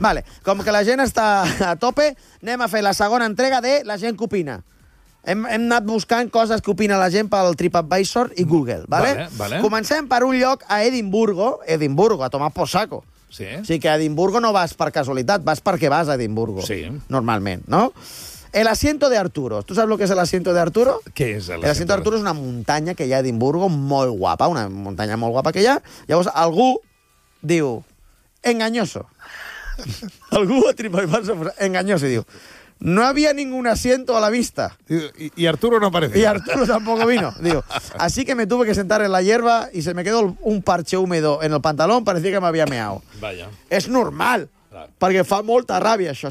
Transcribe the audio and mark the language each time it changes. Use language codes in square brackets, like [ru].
[ca] Vale, com que la gent està a tope, anem a fer la segona entrega de La gent que opina. Hem anat buscant coses que opina la gent pel TripAdvisor i Google, vale? Vale. Comencem per un lloc a Edimburgo, [es] a tomar por saco. [ca] Sí. Sí que a Edimburgo no vas per casualitat, vas perquè vas a Edimburgo. Sí. Normalment, no? [es] El asiento de Arturo. ¿Tú sabes lo que es el asiento de Arturo? ¿Qué es el asiento? El asiento de Arturo es [ca] una muntanya que hi ha a Edimburgo, molt guapa, una muntanya molt guapa que hi ha. Llavors, algú diu, engañoso. Algú a TripAdvisor, engañoso, i diu, [es] no había ningún asiento a la vista. Y Arturo no aparecía. Y Arturo tampoco vino. Digo, así que me tuve que sentar en la hierba y se me quedó un parche húmedo en el pantalón, parecía que me había meado. Vaya. Es normal, porque [ca] fa molta ràbia això.